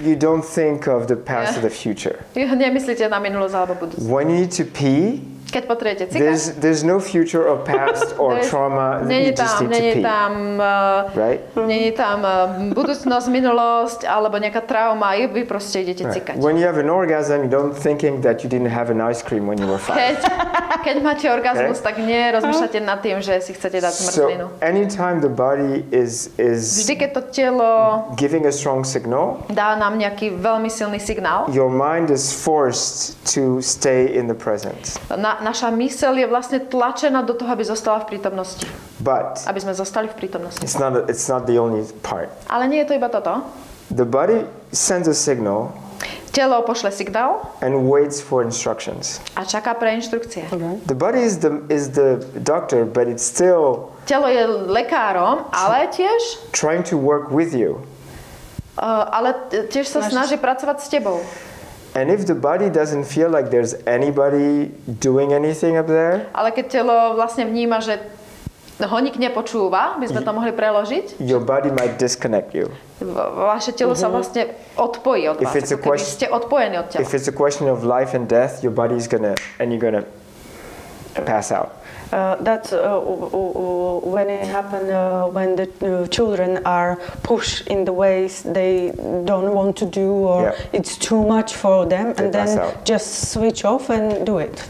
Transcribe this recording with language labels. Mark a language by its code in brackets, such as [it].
[en] you don't think of the past or the future. [sk] Nemyslíte na minulosť alebo budúcnosť. [en] When you need to pee, [sk] keď potrebujete cikať, [en] there's no future or past or trauma. You just need to pee. Right? [sk] Není tam budúcnosť, minulosť alebo nejaká trauma, vy proste idete cikať. [en] When you have an orgasm, you don't thinking that you didn't have an ice cream when you were 5. [sk] Keď máte orgazmus, tak nerozmýšľate nad tým, že si chcete dať zmrzlinu. [en] So anytime the body is [sk] vždy, keď to telo [en] giving a strong signal, [sk] dá nám nejaký veľmi silný signál, [en] your mind is forced to stay in the present. [sk] Naša myseľ je vlastne tlačená do toho, aby zostala v prítomnosti. [en] But [sk] aby sme zostali v prítomnosti. [en] It's not the only part. [sk] Ale nie je to iba toto. [en] The body sends a signal. [sk] Telo pošle signál [en] and waits for instructions. [sk] A čaká pre inštrukcie. [en] The body is the doctor, but it's still [sk] telo je lekárom, ale tiež [en] trying to work with you. [sk] Ale tiež sa snaží pracovať s tebou. [en] And if the body doesn't feel like there's anybody doing anything up there, [sk] ale keď telo vlastne vníma, že ho nik nepočúva, by sme to mohli preložiť, [en] your body might disconnect you. [sk] Vaše telo sa vlastne odpojí od vás, ako keby ste odpojení od tela. [en] If it's a question of life and death, your body's gonna pass out. That's when it happens when the children are pushed in the ways they don't want to do, or it's too much for them, and then just switch off and do it.